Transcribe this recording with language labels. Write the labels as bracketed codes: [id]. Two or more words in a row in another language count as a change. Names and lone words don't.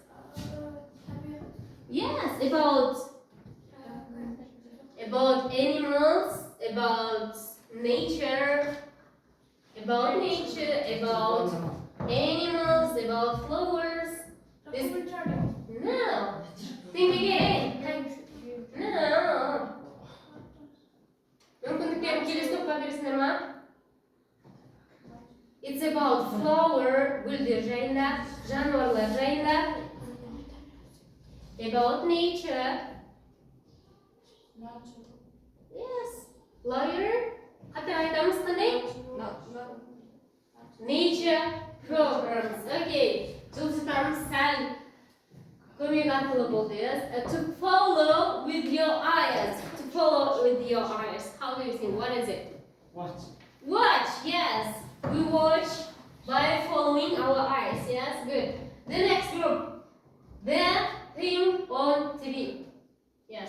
[en] Yes, about animals, about nature, about animals, about flowers. No. Think again. No. It's about flower, [kk] güldir жайында, жануарлар жайында. [en] About nature. Yes. Lawyer. [kk] Қатар айтамыз қандай? [en] Nature programs. Okay. [kk] Жылжытамыз сәл көмек арқылы болды. [en] Yes. To follow with your eyes. To follow with your eyes. How do you think? What is it? Watch. Watch. Yes. We watch by following our eyes. Yes. Good. The next group. The thing on TV. Yes.